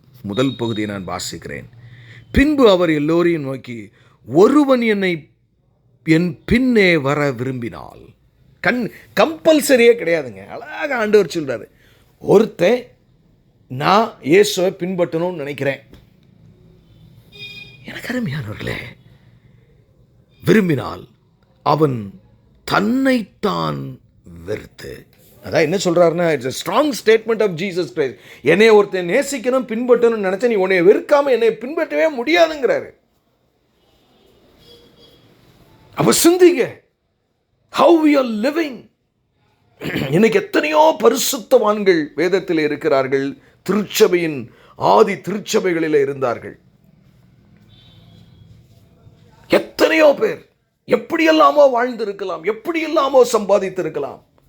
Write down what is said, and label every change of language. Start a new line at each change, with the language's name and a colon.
Tamil: முதல் பகுதியை நான் வாசிக்கிறேன். பின்பு அவர் எல்லோரையும் நோக்கி, ஒருவன் என் பின்னே வர விரும்பினால், கம்பல்சரியே கிடையாதுங்க, அழகாக ஆண்டவர் சொல்றாரு, ஒருத்தன் நான் இயேசுவை பின்பற்றணும்னு நினைக்கிறேன், எனக்கு அருமையானவர்களே, விரும்பினால் அவன் தன்னைத்தான் வெறுத்து, அதான் என்ன சொல்றாருன்னா,
English: It's a strong statement of Jesus Christ.
Tamil: என்னை ஒருத்தன் நேசிக்கணும் பின்பற்றணும்னு நினைச்சா நீ உன்னை வெறுக்காம என்னை பின்பற்றவே முடியாதுங்கிறாரு. அப்ப சிந்திங்க,
English: how we are living.
Tamil: இன்னைக்கு எத்தனையோ பரிசுத்தவான்கள் வேதத்தில் இருக்கிறார்கள், திருச்சபையின் ஆதி திருச்சபைகளில் இருந்தார்கள். எத்தனையோ பேர் எப்படியெல்லாமோ வாழ்ந்திருக்கலாம், எப்படியெல்லாமோ சம்பாதித்திருக்கலாம்.